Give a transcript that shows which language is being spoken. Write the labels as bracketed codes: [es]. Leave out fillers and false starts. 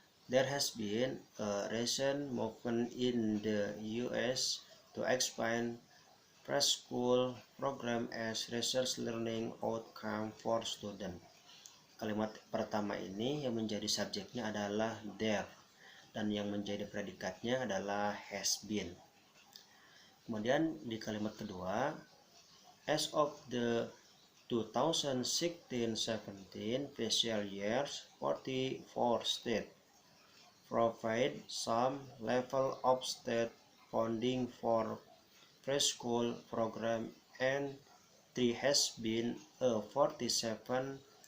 [en] There has been a recent movement in the US to expand preschool program as research learning outcome for students. [id] Kalimat pertama ini yang menjadi subjeknya adalah there, dan yang menjadi predikatnya adalah has been. Kemudian di kalimat kedua, [en] as of the 2016-17 fiscal years, 44 states provide some level of state funding for preschool program, and there has been a 47%